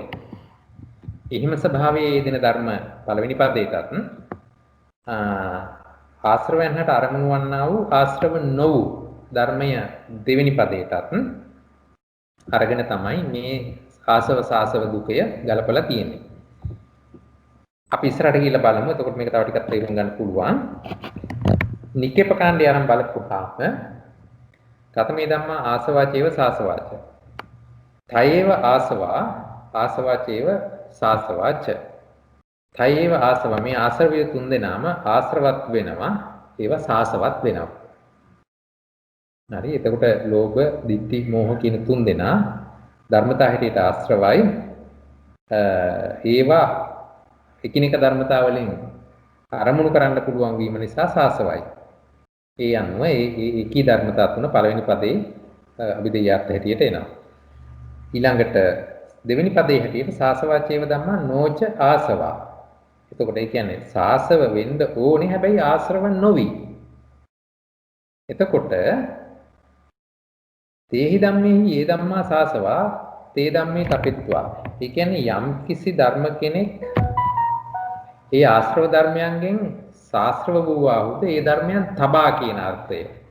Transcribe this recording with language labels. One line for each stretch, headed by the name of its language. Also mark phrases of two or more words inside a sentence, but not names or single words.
Sinhala: එහිම ස්වභාවයේ යෙදෙන ධර්ම පළවෙනි පදයටත් ආශ්‍රවයන්ට අරමුණු වන්නා වූ ආශ්‍රව නොවූ ධර්මය දෙවෙනි පදයටත් අරගෙන තමයි මේ ආසව සාසව දුකය ගලපලා තියෙන්නේ. අපි ඉස්සරහට ගිහිල්ලා බලමු. එතකොට මේක තව ටිකක් තේරුම් ගන්න පුළුවන්. නික්කේප කාණ්ඩය ආරම්භ බලපුවාම
Pali: කතමේ ධම්මා ආසවාචේව සාසවාච. තයේව ආසවා ආසවාචේව සාසවාච. තයේව ආසවා
Sinhala: මේ ආශ්‍රවය තුන් දෙනාම ආශ්‍රවත් වෙනවා ඒවා සාසවත් වෙනවා. හරි එතකොට ලෝභ, ditthi, මෝහ කියන තුන් දෙනා ධර්මතා හැටියට ආශ්‍රවයි. ඒවා එකිනෙක ධර්මතා වලින් අරමුණු කරන්න පුළුවන් වීම නිසා සාසවයි. ඒ අනුව ඒ එකී ධර්මතා තුන පළවෙනි පදේ අභිධේයාර්ථ හැටියට එනවා. ඊළඟට දෙවෙනි පදේ හැටියට
Pali: සාසවාචේව ධම්මා නොච ආසවා.
Sinhala: එතකොට ඒ කියන්නේ සාසව වෙන්න ඕනේ හැබැයි ආශ්‍රව නොවි.
Pali: එතකොට තේහි ධම්මේහි යේ ධම්මා සාසවා තේ ධම්මේ තපෙත්වා.
Sinhala: ඒ කියන්නේ යම් කිසි ධර්ම කෙනෙක් ඒ ආශ්‍රව ධර්මයන්ගෙන් ශාස්ත්‍රව වූවාහුද ඒ ධර්මයන් තබා කියන අර්ථය.